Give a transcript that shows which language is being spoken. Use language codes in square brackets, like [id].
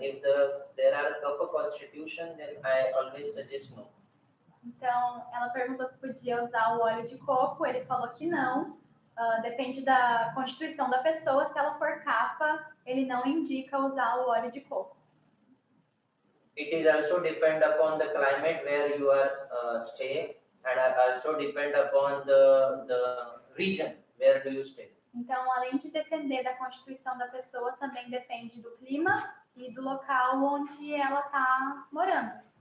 [en] If there are kapha constitution, then I always suggest no. [pt] Então, ela perguntou se podia usar o óleo de coco. Ele falou que não. Depende da constituição da pessoa. Se ela for cafa, ele não indica usar o óleo de coco. [en] It is also depend upon the climate where you are stay, and also depend upon the region where do you stay. [pt] Então, além de depender da constituição da pessoa, também depende do clima e do local onde ela está morando.